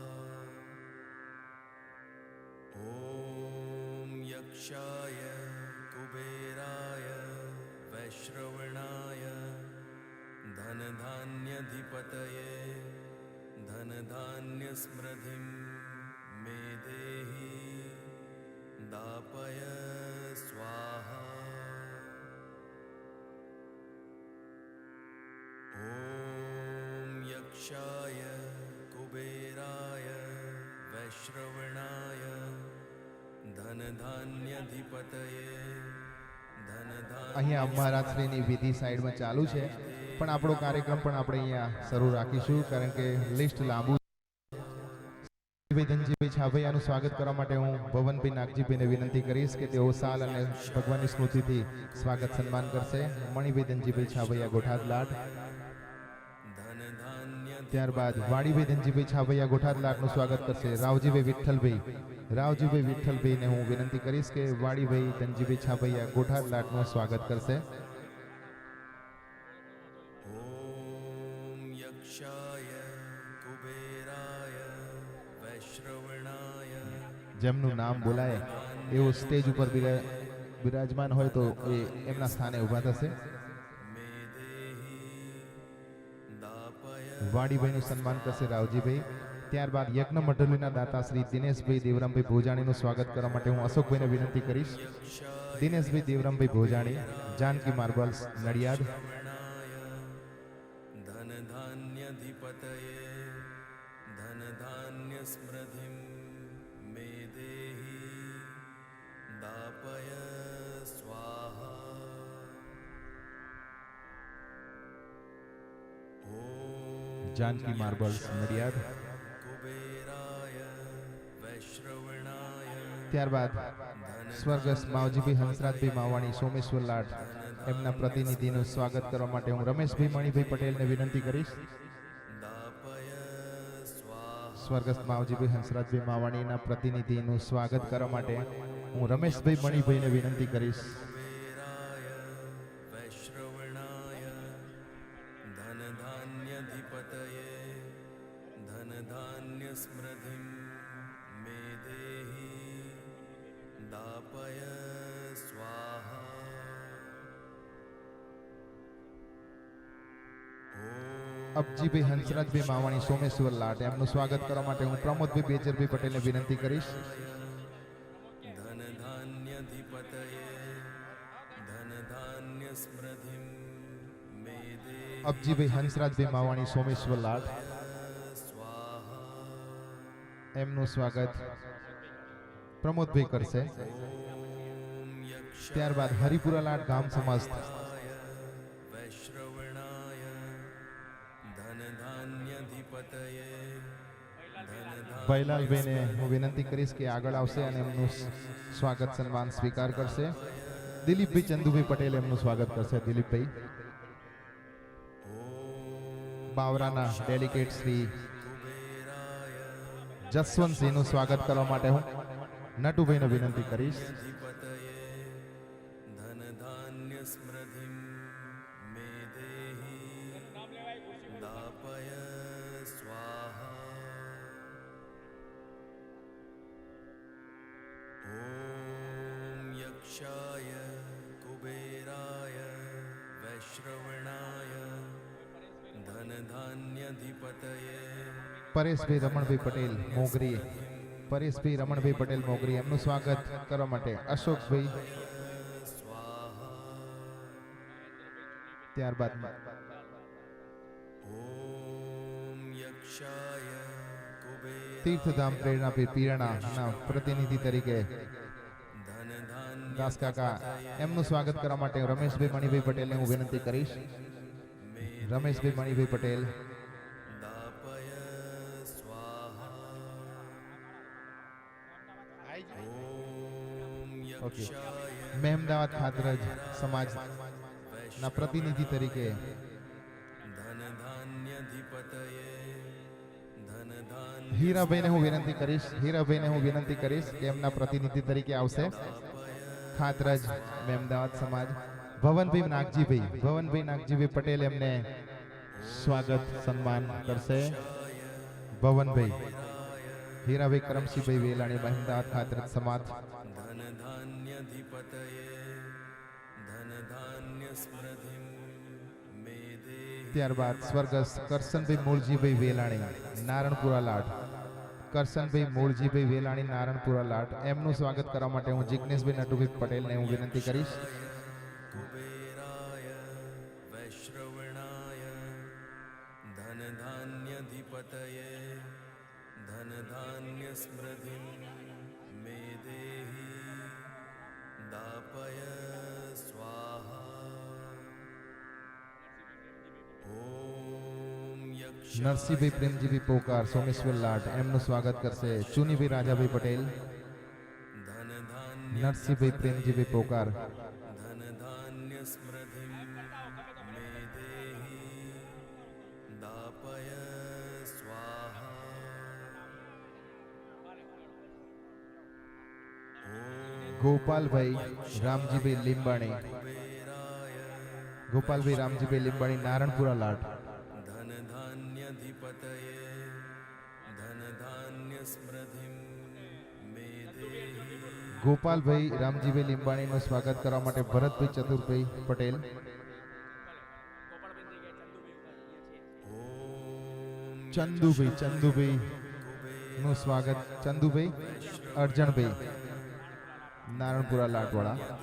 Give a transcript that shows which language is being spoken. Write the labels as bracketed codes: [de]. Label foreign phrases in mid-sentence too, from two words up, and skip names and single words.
[sa] ॐ यक्षाय कुबेराय वैश्रवणाय धनधान्यधिपतये धनधान्यस्मृतिं मे देहि दापय स्वाहा। ॐ यक्षाय कुबेराय वैश्रवणाय धनधान्यधिपतये [gu] અહીંયા મહારાજશ્રીની વિધિ સાઈડમાં ચાલુ છે, પણ આપણો કાર્યક્રમ પણ આપણે અહીંયા શરૂ રાખીશું, કારણ કે લિસ્ટ લાંબુ છે। ધનજીભાઈ છાભૈયાનું સ્વાગત કરવા માટે હું ભવનભાઈ નાગજીભાઈને વિનંતી કરીશ કે તેઓ સાલ અને ભગવાનની સ્મૃતિથી સ્વાગત સન્માન કરશે। મણિભાઈ ધનજીભાઈ છાભૈયા ગોઠાદ લાટ, ત્યારબાદ વાડીભાઈ ધનજીભાઈ છાભૈયા ગોઠાદ લાટનું સ્વાગત કરશે રાવજીભાઈ વિઠ્ઠલભાઈને હું વિનંતી કરીશ કે વાડીભાઈ ધનજીભાઈ છાભૈયા ગોઠાદ લાટનું સ્વાગત કરશે। [sa] ॐ यक्षाय कुबेराय वैश्रवणाय [gu] જેમનું નામ બોલાય એવો સ્ટેજ ઉપર બિરાજમાન હોય તો એ એમના સ્થાને ઊભા થશે। [sa] मे देहि दापय [gu] વાડીભાઈનું સન્માન કરશે રાવજીભાઈ। ત્યારબાદ યજ્ઞ મંડળીના દાતા શ્રી દિનેશભાઈ દેવરામભાઈ ભોજાણીનું સ્વાગત કરવા માટે હું અશોકભાઈને વિનંતી કરીશ। દિનેશભાઈ દેવરામભાઈ ભોજાણી, जानकी मार्बल्स नडियाद। [sa] धनधान्यधिपतये धनधान्यस्मृतिं मे देहि दापय स्वाहा। [gu] जानकी मार्बल्स नडियाद। [sa] कुबेराय वैश्रवणाय [gu] ત્યારબાદ સ્વર્ગસ્થ માવજીભાઈ હંસરાજભાઈ માવાણી સોમેશ્વર લાટ એમના પ્રતિનિધિનું સ્વાગત કરવા માટે હું રમેશભાઈ મણિભાઈ પટેલને વિનંતી કરીશ। [sa] दापय स्वाहा। [gu] સ્વર્ગસ્થ માવજીભાઈ હંસરાજભાઈ માવાણીના પ્રતિનિધિનું સ્વાગત કરવા માટે હું રમેશભાઈ મણિભાઈને વિનંતી કરીશ। [sa] कुबेराय वैश्रवणाय धनधान्यधिपतये धनधान्यस्मृतिं मे देहि दापय स्वाहा। [gu] અબજીભાઈ હંસરાજભાઈ માવાણી સોમેશ્વર લાટ એમનું સ્વાગત કરવા માટે હું પ્રમોદભાઈ બેચરભાઈ પટેલને વિનંતી કરીશ। [sa] धनधान्यधिपतये धनधान्यस्मृतिं मे देहि [gu] અબજીભાઈ હંસરાજભાઈ માવાણી સોમેશ્વર લાટ [sa] स्वाहा। [gu] એમનું સ્વાગત પ્રમોદભાઈ કરશે। [sa] ॐ यक्षाय [gu] ત્યારબાદ હરિપુરા લાટ ગામ સમસ્ત [sa] वैश्रवणाय धनधान्यधिपतये [gu] ભૈલાલભાઈને હું વિનંતી કરીશ કે આગળ આવશે અને એમનું સ્વાગત સન્માન સ્વીકાર કરશે। દિલીપભાઈ ચંદુભાઈ પટેલ એમનું સ્વાગત કરશે। દિલીપભાઈ બાવરાના ડેલિગેટ શ્રી જસવંતસિંહનું સ્વાગત કરવા માટે હું નટુભાઈને વિનંતી કરીશ। [sa] धनधान्यस्मृतिं मे देहि दापय स्वाहा। ॐ यक्षाय कुबेराय वैश्रवणाय धनधान्यधिपतये [gu] પરેશભાઈ રમણભાઈ પટેલ મોગરી, પરેશભાઈ રમણભાઈ પટેલ મોગરી એમનું સ્વાગત કરવા માટે અશોકભાઈ, ત્યારબાદ [sa] ॐ यक्षाय कुबेराय [gu] તીર્થધામ પ્રેરણાપીર પીરાણાના પ્રતિનિધિ તરીકે દાસ કાકા એમનું સ્વાગત કરવા માટે રમેશભાઈ મણિભાઈ પટેલને હું વિનંતી કરીશ। રમેશભાઈ મણિભાઈ પટેલ [sa] दापय स्वाहा। ॐ [gu] ઓકે [sa] यक्षाय [gu] મહેમદાવાદ ખાતરજ સમાજના પ્રતિનિધિ તરીકે [sa] धनधान्यधिपतये [gu] હીરાભાઈને હું વિનંતી કરીશ કે એમના પ્રતિનિધિ તરીકે આવશે. ખાતરજ મેમદાવાદ સમાજ ભવનભાઈ નાગજીભાઈ પટેલ એમને સ્વાગત સન્માન કરશે. ભવનભાઈ, હીરાભાઈ કરમસિંહભાઈ વેલાણી મહેમદાવાદ ખાતરજ સમાજ. [sa] धनधान्यधिपतये धनधान्यस्मृतिं मे देहि [gu] ત્યારબાદ સ્વર્ગસ્થ કરશનભાઈ મૂળજીભાઈ વેલાણી નારણપુરા લાડ. કરશનભાઈ મૂળજીભાઈ વેલાણી નારણપુરા લાડ એમનું સ્વાગત કરવા માટે હું જિગ્નેશભાઈ નટુભાઈ પટેલને હું વિનંતી કરીશ. [sa] कुबेराय वैश्रवणाय धनधान्यधिपतये धनधान्यस्मृतिं मे देहि दापय स्वाहा ॐ यक्ष [gu] નરસિંહભાઈ પ્રેમજીભાઈ પોકાર સોમેશ્વર લાડ એમનું સ્વાગત કરશે ચુનીભાઈ રાજાભાઈ પટેલ. [sa] धनधान्य [gu] નરસિંહભાઈ પ્રેમજીભાઈ પોકાર. [sa] धनधान्यस्मृतिं मे देहि दापय स्वाहा [gu] ગોપાલભાઈ રામજીભાઈ લીંબાણી. ગોપાલભાઈ રામજીભાઈ લીંબાણી નારણપુરા લાડ. [sa] धनधान्यधिपतये धनधान्यस्मृतिं मे देहि [gu] ગોપાલભાઈ રામજીભાઈ લીંબાણીનું સ્વાગત કરવા માટે ભરતભાઈ ચતુરભાઈ પટેલ. ચંદુભાઈ નું સ્વાગત ચંદુભાઈ અર્જણભાઈ નારણપુરા લાટવાળા.